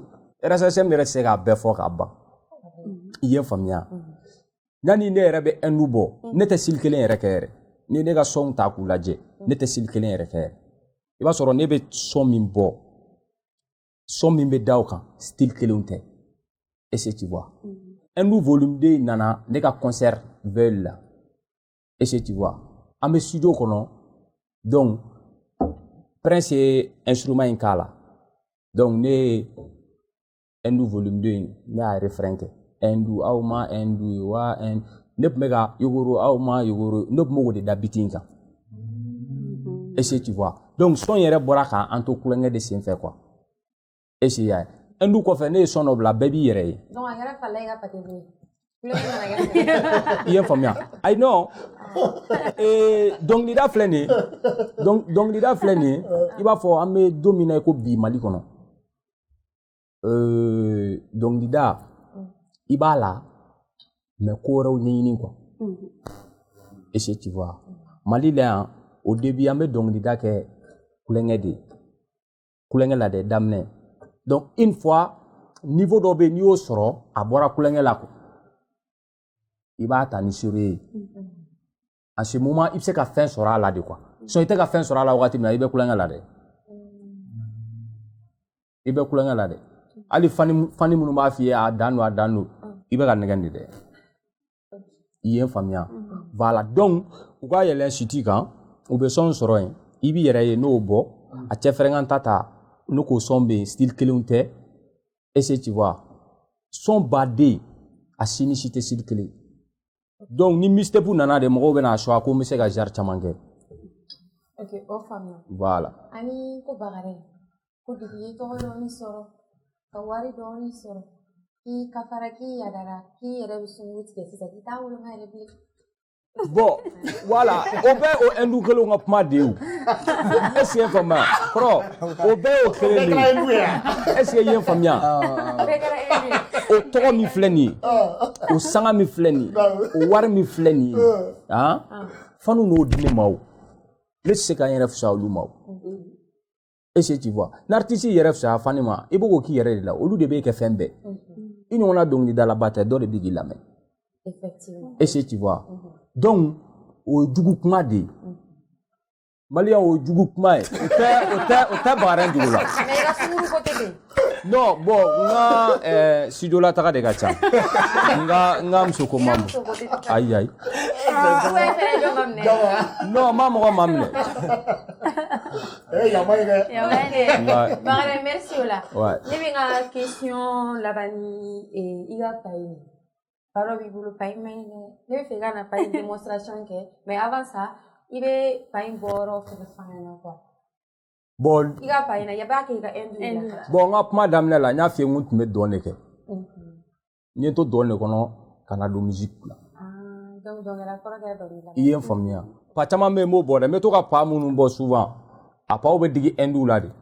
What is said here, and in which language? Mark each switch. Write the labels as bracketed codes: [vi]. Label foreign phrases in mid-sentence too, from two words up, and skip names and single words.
[bm] RSSM yɛrɛ tɛ se k'a bɛɛ fɔ k'a ban. I ye faamuya. Yanni ne yɛrɛ bɛ Hindu bɔ ne tɛ sili kelen yɛrɛ kɛ yɛrɛ. Ni ne ka sɔn ta k'u lajɛ ne tɛ sili kelen yɛrɛ kɛ yɛrɛ. I b'a sɔrɔ ne bɛ sɔn min bɔ sɔn min bɛ da o kan style kelenw tɛ. [fr] Est-ce que tu vois? Hindu volume 2 [bm] nana ne ka [fr] concert veille la. Est-ce que tu vois? [bm] An bɛ studio kɔnɔ donc Prince ye instrument in k'a la. Donc ne ye Hindu volume 2 in ne y'a refrain kɛ. Hindu aw ma Hindu ye wa ne tun bɛ ka yogoro aw ma yogoro ne tun bɛ k'o de da biti in kan. [fr] Est-ce que tu vois? Donc [bm] son yɛrɛ bɔra k'an to kulonkɛ de sen fɛ quoi. [fr] Est-ce que [bm] y'a ye? Hindu kɔfɛ ne ye son dɔ bila bɛɛ b'i yɛrɛ ye. Donc a kɛra fala i ka patɛko ye. I ye faamuya? Ayi non. Dɔnkilida filɛ nin ye. Dɔnkilida filɛ nin ye. I b'a fɔ an bɛ don min na i ko bi Mali kɔnɔ. Dɔnkilida i b'a la mais ko wɛrɛw ɲɛɲini quoi. [fr] Est-ce que tu vois? [bm] Mali la yan [fr] au début [bm] an bɛ dɔnkilida kɛ kulonkɛ de ye. Kulonkɛ la de daminɛ. [fr] Donc une fois niveau [bm] dɔ bɛ yen n'i y'o sɔrɔ a bɔra kulonkɛ la quoi. I b'a ta ni sérieux ye. [fr] À ce moment [bm] i bɛ se ka fɛn sɔrɔ a la de quoi. Sinon i tɛ ka fɛn sɔrɔ a la wagati min na i bɛ kulonkɛ la dɛ. I bɛ kulonkɛ la dɛ. Hali fani minnu b'a f'i ye a dan don i bɛ ka nɛgɛn de dɛ. I ye n faamuya. Voilà donc u ka yɛlɛn site kan u bɛ sɔn sɔrɔ yen i b'i yɛrɛ ye n'o bɔ a cɛfɛrɛnkan ta ne k'o sɔn bɛ yen style kelenw tɛ. [fr] Est-ce que tu vois? [bm] Sɔn baden a si ni si tɛ style kelen. Donc ni mixtape nana de mɔgɔw bɛna choix ko n bɛ se ka genre caman kɛ. Ok, o faamuya. Voilà. Ani ko Bakare ko depuis i ye tɔgɔ dɔɔni sɔrɔ ka wari dɔɔni sɔrɔ k'i ka fara k'i yadara k'i yɛrɛ bɛ sunkuruw tigɛ sisan k'i t'a woloma yɛrɛ bilen. [fr] Bon voilà [bm] o bɛɛ o Hindu kelenw ka kuma de ye o. [fr] Est-ce que [bm] i ye n faamuya? Kɔrɔ o bɛɛ y'o kelen de ye. [fr] Est-ce que [bm] i ye n faamuya? O tɔgɔ min filɛ nin ye o sanga min filɛ nin ye o wari min filɛ nin ye fanu n'o di ne ma o ne tɛ se ka n yɛrɛ fisaya olu ma o. [fr] Est-ce que tu vois? [bm] N'artiste yɛrɛ fisaya fani ma i b'o k'o k'i yɛrɛ de la olu de b'e kɛ fɛn bɛɛ. I ɲɔgɔnna dɔnkilidalaba tɛ dɔ de bɛ k'i lamɛn. Effectivement. [fr] Est-ce que tu vois? Donc [bm] o ye jugu kuma de ye. Maliyɛn o ye jugu kuma ye o tɛ Bakare jugu la. Mais i ka sunkuru ko tɛ ten. [fr] Non bon [bm] n ka studio la taga de ka ca. N ka muso ko ma mɔ. Ayi. Non ma mɔgɔ ma minɛ. Bakare merci o la. Ouais. Ne bɛ n ka question laban ni i ka paye. Baro b'i bolo paye ma ɲi dɛ. Ne bɛ fɛ i ka na paye démonstration kɛ [fr] mais avant ça [bm] i bɛ paye bɔ yɔrɔ fɛnɛ fɔ an ɲɛna quoi. Bon I ka paye na ya b'a kɛ i ka Hindu la. Bon n ka kuma daminɛ la n y'a f'i ye n ko n tun bɛ dɔn de kɛ. N ye n to dɔn de kɔnɔ ka na don musique la. Donc dɔnkɛla kɔrɔ kɛra dɔnkilidala. I ye n faamuya. Pa caman bɛ yen n b'o bɔ dɛ n bɛ to ka pa minnu bɔ souvent a paw bɛ digi Hindu la de.